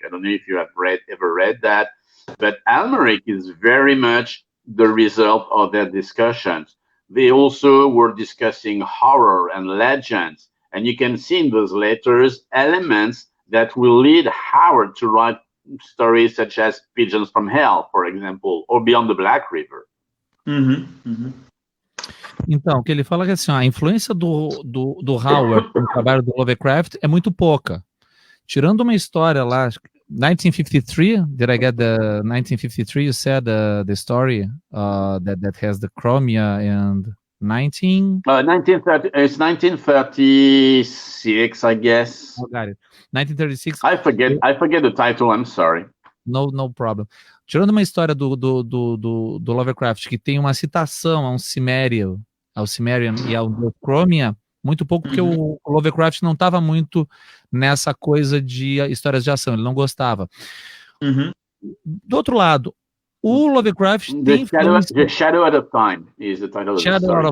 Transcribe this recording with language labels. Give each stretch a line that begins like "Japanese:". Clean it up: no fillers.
English: I don't know if you have ever read that, but Almeric is very much the result of their discussions. They also were discussing horror and legends. And you can see in those letters elements that will lead Howard to write stories such as Pigeons from Hell, for example, or Beyond the Black River.
Portuguese: Então, o que ele fala é que assim, a influência do Howard no trabalho do Lovecraft é muito pouca. Tirando uma história lá, 1953,
English: did I get the 1953? You said the story that has the Chromia and 1930. It's 1936, I guess. Oh, got it. 1936. I forget the title. I'm sorry. No problem.
Portuguese: Tirando uma história do Lovecraft que tem uma citação ao Cimmerian e ao Chromia, muito pouco, porque o Lovecraft não estava muito nessa coisa de histórias de ação, ele não gostava. Do outro lado, o Lovecraft tem
English: The Shadow Out of Time is the title of the story.